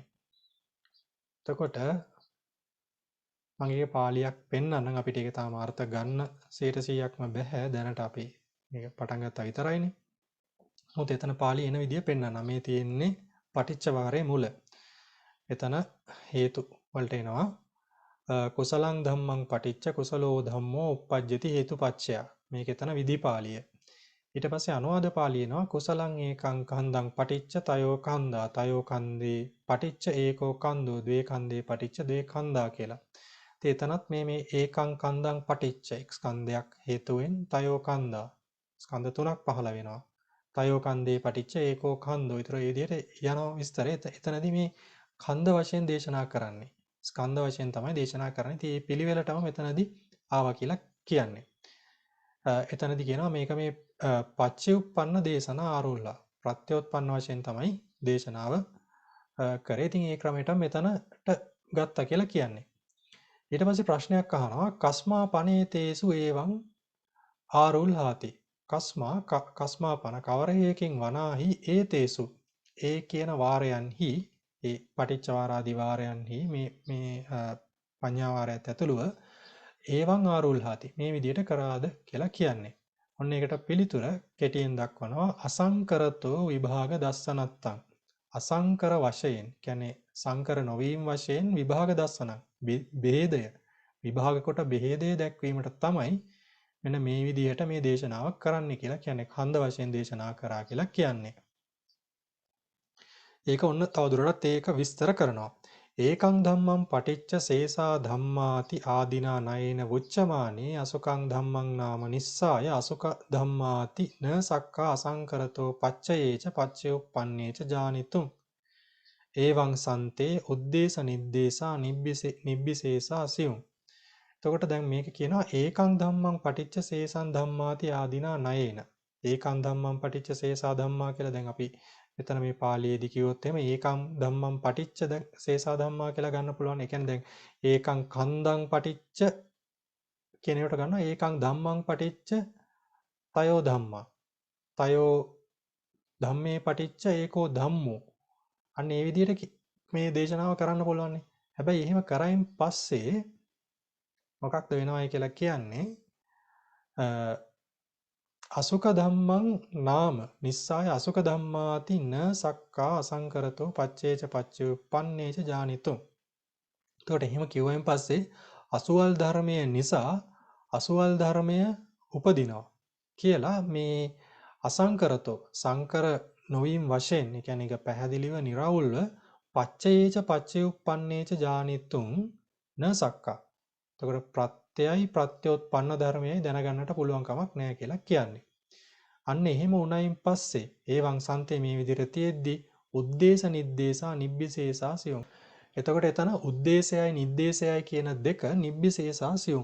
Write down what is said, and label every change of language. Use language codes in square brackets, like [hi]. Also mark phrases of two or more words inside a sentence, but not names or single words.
[si] එතකොට මම ඒක පාලියක් පෙන්නන්නම් අපිට ඒක තාම අර්ථ ගන්න 100%ක්ම බෑ දැනට අපි මේක පටන් ගත්තා විතරයිනේ. මොකද එතන පාළි එන විදිය පෙන්නන්නම්. මේ තියෙන්නේ පටිච්ච වාරයේ මුල. එතන හේතු වලට එනවා [pi] කුසලං ධම්මං පටිච්ච කුසලෝ ධම්මෝ uppajjati හේතුපච්චය. [si] මේක එතන විධිපාලිය. ඊට පස්සේ අනුවාද පාළිය එනවා [pi] කුසලං ඒකං කන්දං පටිච්ච තයෝ කන්දා තයෝ කන්දේ පටිච්ච ඒකෝ කන්දෝ ද්වේ කන්දේ පටිච්ච ද්වේ කන්දා [si] කියලා. එතනත් මේ [pi] ඒකං කන්දං පටිච්ච [si] එක් ස්කන්ධයක් හේතුවෙන් [pi] තයෝ කන්දා [si] ස්කන්ධ තුනක් පහළ වෙනවා. [pi] තයෝ කන්දේ පටිච්ච ඒකෝ කන්දෝ. [si] ඊතර ඒ විදිහට යන විස්තරය එතනදී මේ කන්ද වශයෙන් දේශනා කරන්නේ. ස්කන්ධ වශයෙන් තමයි දේශනා කරන්නේ. ඉතින් මේ පිළිවෙලටම මෙතනදී ආවා කියලා කියන්නේ. එතනදී කියනවා මේක මේ [pi] පච්චයුප්පන්න දේශනා ආරුල්ලා. [si] ප්‍රත්‍යෝත්පන්න වශයෙන් තමයි දේශනාව කරේ. ඉතින් ඒ ක්‍රමයට මෙතනට ගත්තා කියලා කියන්නේ. ඊට පස්සේ ප්‍රශ්නයක් අහනවා [pi] කස්මා පනේතේසු ඒවං ආරුල්හාති. කස්මා පන [si] කවර හේකින් වනාහි ඒතේසු ඒ කියන වාරයන්හි ඒ පටිච්ච වාරාදී වාරයන්හි මේ පඤ්ඤා වාරයත් ඇතුළුව [pi] ඒවං ආරුල්හාති [si] මේ විදිහට කරාද කියලා කියන්නේ. ඔන්න ඒකට පිළිතුර කෙටියෙන් දක්වනවා [pi] අසංකරතෝ විභාග දස්සනත්තං. [si] අසංකර වශයෙන් කියන්නේ සංකර නොවීම වශයෙන් [pi] විභාග දස්සනක් [si] බෙහෙදය විභාග කොට බෙහෙදය දැක්වීමට තමයි මෙන්න මේ විදිහට මේ දේශනාවක් කරන්න කියලා කියන්නේ කන්ද වශයෙන් දේශනා කරා කියලා කියන්නේ. ඒක ඔන්න තවදුරටත් ඒක විස්තර කරනවා. [pi] ඒකං ධම්මං පටිච්ච සේසා ධම්මාති ආදීනා නයේන වුච්චමානේ අසුකං ධම්මං නාම නිස්සාය අසුක ධම්මාති න සක්කා අසංකරතෝ පච්චයේච පච්චයුප්පන්නේච ජානිතුං ඒවං සන්තේ උද්දේශ නිද්දේශා නිබ්බිසේසා සියුම්. [si] එතකොට දැන් මේක කියනවා [pi] ඒකං ධම්මං පටිච්ච සේසං ධම්මාති ආදීනා නයේන. ඒකං ධම්මං පටිච්ච සේසා ධම්මා [si] කියලා දැන් අපි මෙතන මේ පාළියේදී කිව්වොත් එහෙම [pi] ඒකං ධම්මං පටිච්ච සේසා ධම්මා [si] කියලා ගන්න පුළුවන්. ඒ කියන්නේ දැන් [pi] ඒකං කන්දං පටිච්ච [si] කියන එකට ගන්නවා [pi] ඒකං ධම්මං පටිච්ච තයෝ ධම්මා. තයෝ ධම්මේ පටිච්ච ඒකෝ ධම්මෝ. [si] අන්න ඒ විදිහට මේ දේශනාව කරන්න පුළුවන්. හැබැයි එහෙම කරයින් පස්සේ මොකක්ද වෙනවයි කියලා කියන්නේ [pi] අසුක ධම්මං නාම නිස්සාය අසුක ධම්මාති න සක්කා අසංකරතෝ පච්චේච පච්චයුප්පන්නේච ජානිතුං. [si] එතකොට එහෙම කිව්වයින් පස්සේ අසුවල් ධර්මය නිසා අසුවල් ධර්මය උපදිනවා කියලා මේ අසංකරතෝ සංකර නොවීම වශයෙන් ඒ කියන්නේ ඒක පැහැදිලිව निराවුල්ව [pi] පච්චේච පච්චයුප්පන්නේච ජානිතුං න සක්කා. [si] එතකොට ප්‍රත්‍යයයි ප්‍රත්‍යෝත්පන්න ධර්මයයි දැනගන්නට පුළුවන් කමක් නැහැ කියලා කියන්නේ. අන්න එහෙම උණයින් පස්සේ [pi] ඒවං සන්තේ [si] මේ විදිහට තියෙද්දි [pi] උද්දේශ නිද්දේශා නිබ්බිසේසා සියුම්. [si] එතකොට එතන උද්දේශයයි නිද්දේශයයි කියන දෙක [pi] නිබ්බිසේසා සියුම්.